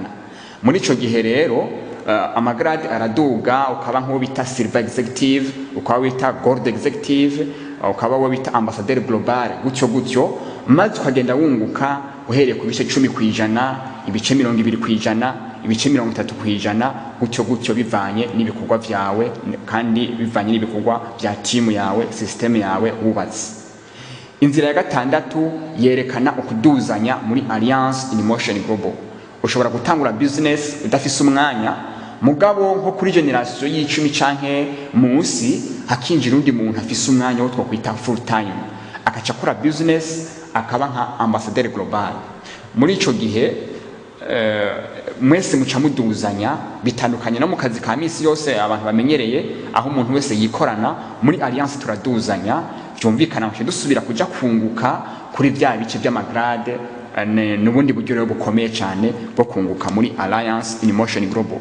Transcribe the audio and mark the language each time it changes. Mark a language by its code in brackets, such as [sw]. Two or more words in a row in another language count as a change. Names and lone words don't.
[rn] Muri ico gihe rero amagrade araduga ukaba nk'uwo bita [en] silver executive, [rn] ukaba wita [en] gold executive, [rn] ukaba wo bita [fr] ambassadeur global, [rn] gutyo maze ukagenda wunguka uhereye ku bice 10%, ibice 20%, ibice 30%, gutyo bivanye n'ibikorwa vyawe kandi bivanye n'ibikorwa vya team yawe, system yawe wubatse. Inzira ya gatandatu yerekana ukuduzanya muri Alliance in Motion Global. Ushobora gutangura business udafise umwanya, mugabo nko kuri generation y'icumi canke munsi hakinjira undi muntu afise umwanya wo twakwita [en] full time, [rn] akaca kora business akaba nka [fr] ambassadeur global. [rn] Muri ico gihe mwese muca muduzanya, bitandukanye no mu kazi ka misi yose abantu bamenyereye aho umuntu wese yikorana. Muri Alliance turaduzanya, byumvikana ngo dusubira kuja kunguka kuri vya bice by'amagrade n'ubundi buryo rero bukomeye cyane bwo kunguka muri Alliance in Motion Global.